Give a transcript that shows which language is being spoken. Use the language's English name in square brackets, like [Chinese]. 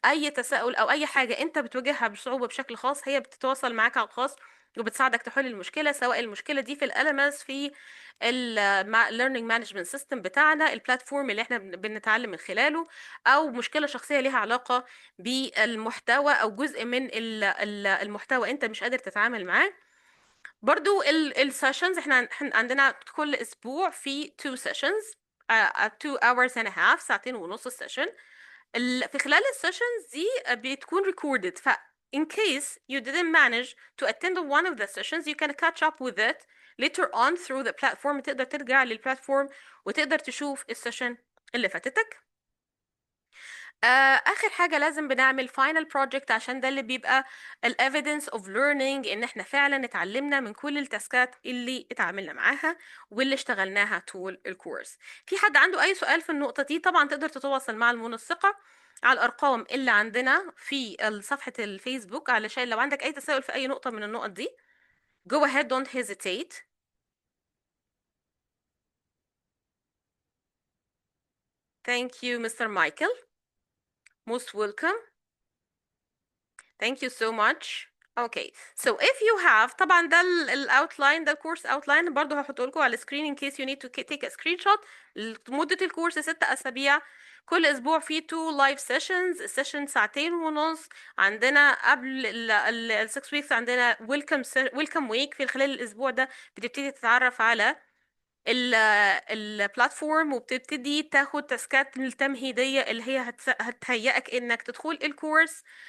[Arabic] اي تساؤل او اي حاجه انت بتواجهها بصعوبه بشكل خاص، هي بتتواصل معاك على الخاص وبتساعدك تحل المشكله، سواء المشكله دي في الالمس، في learning management system بتاعنا، البلاتفورم اللي احنا بنتعلم من خلاله، او مشكلة شخصية ليها علاقة بالمحتوى او جزء من المحتوى انت مش قادر تتعامل معاه. برضو السيشنز، احنا عندنا كل اسبوع في [English] 2 sessions 2 hours and a half، [Arabic] ساعتين ونص السيشن. في خلال السيشنز دي بتكون [English] recorded، ف in case you didn't manage to attend one of the sessions, you can catch up with it later on through the platform. [Arabic] تقدر ترجع للبلاتفورم وتقدر تشوف السيشن اللي فاتتك. اخر حاجه لازم بنعمل final project، عشان ده اللي بيبقى ال [English] evidence of learning، [Arabic] ان احنا فعلا اتعلمنا من كل التاسكات اللي اتعاملنا معاها واللي اشتغلناها طول الكورس. في حد عنده اي سؤال في النقطه دي؟ طبعا تقدر تتواصل مع المنسقه على الارقام اللي عندنا في صفحه الفيسبوك، علشان لو عندك اي تساؤل في اي نقطه من النقط دي. [English] go ahead, don't hesitate. Thank you, Mr. Michael. Most welcome. Thank you so much. Okay, so if you have، [Arabic] طبعا ده الاوتلاين، ده الكورس اوتلاين، برضه هحطه لكم على السكرين [English] in case you need to take a screenshot. [Arabic] مدة الكورس 6 أسابيع. كل أسبوع فيه 2 live sessions. السيشن ساعتين ونص. عندنا قبل ال 6 weeks عندنا welcome week. في خلال الأسبوع ده بتبتدي تتعرف على البلاتفورم، وبتبتدي تاخد تاسكات التمهيدية اللي هي هتهيئك انك تدخل الكورس.